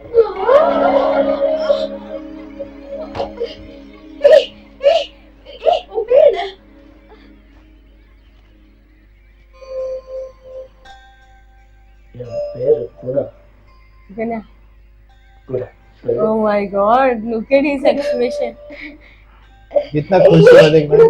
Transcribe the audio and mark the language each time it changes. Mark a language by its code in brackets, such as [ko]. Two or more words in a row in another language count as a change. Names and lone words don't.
[ta] உன் பேர் என்ன? என் பேரு குணா. Guna. குணா [en] Oh my god, look at his expression. [hi] कितना खुश हुआ देखना.